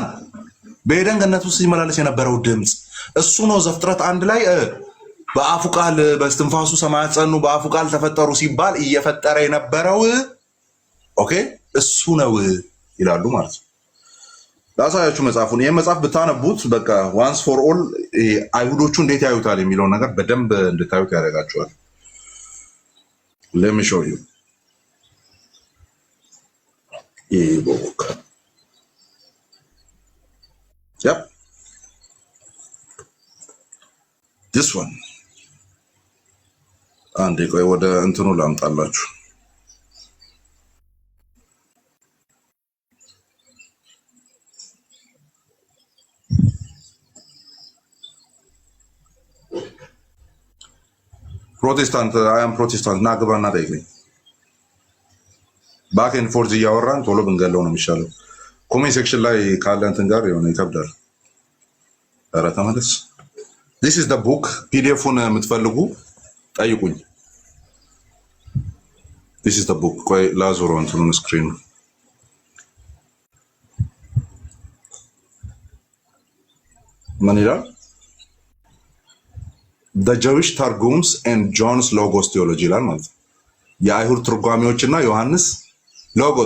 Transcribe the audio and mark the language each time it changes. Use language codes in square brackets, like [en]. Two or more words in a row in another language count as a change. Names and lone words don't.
[am] በኤደን ገነት ውስጥ ሲመላለስ የነበረው ድምፅ እሱ ነው። ዘፍጥረት 1 ላይ በአፉ ቃል በስትንፋሱ ሰማያት ጸኑ፣ በአፉ ቃል ተፈጠሩ ሲባል እየፈጠረ የነበረው ኦኬ እሱ ነው ይላሉ ማለት ነው። ላሳያችሁ መጽሐፉን። ይሄን መጽሐፍ ብታነቡት በቃ [en] once for all [am] አይሁዶቹ እንዴት ያዩታል የሚለውን ነገር በደንብ እንድታዩት ያደርጋቸዋል። [en] let me show you ebook yep this one [am] አንዴ ቆይ ወደ እንትኑ ላምጣላችሁ። ፕሮቴስታንት አያም ፕሮቴስታንት እና ግባና ጠይቀኝ። [en] back and forth [am] እያወራን ቶሎ ብንገለው ነው የሚሻለው። [en] comment section [am] ላይ ካለ እንትን ጋር የሆነ ይከብዳል። ኧረ ተመለስ። [en] this is the book [am] ፒዲኤፉን የምትፈልጉ ጠይቁኝ። [en] this is the book [am] ቆይ ላዞረው እንትኑን ስክሪን ምን ይላል? the Jewish Targums and John's Logos Theology ይላል ማለት ነው። የአይሁድ ትርጓሜዎችና ዮሐንስ ሎጎስ